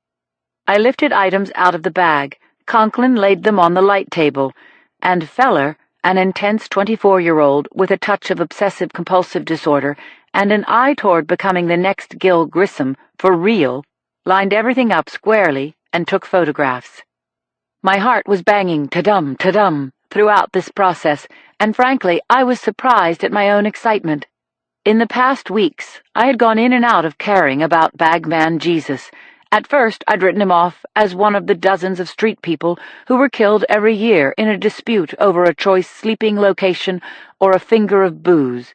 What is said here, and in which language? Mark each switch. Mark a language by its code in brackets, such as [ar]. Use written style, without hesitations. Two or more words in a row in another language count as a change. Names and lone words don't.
[en] I lifted items out of the bag. Conklin laid them on the light table, and Feller, an intense 24-year-old with a touch of obsessive-compulsive disorder and an eye toward becoming the next Gil Grissom, for real, lined everything up squarely and took photographs. My heart was banging ta-dum, ta-dum throughout this process, and frankly, I was surprised at my own excitement. In the past weeks, I had gone in and out of caring about Bagman Jesus. At first, I'd written him off as one of the dozens of street people who were killed every year in a dispute over a choice sleeping location or a finger of booze.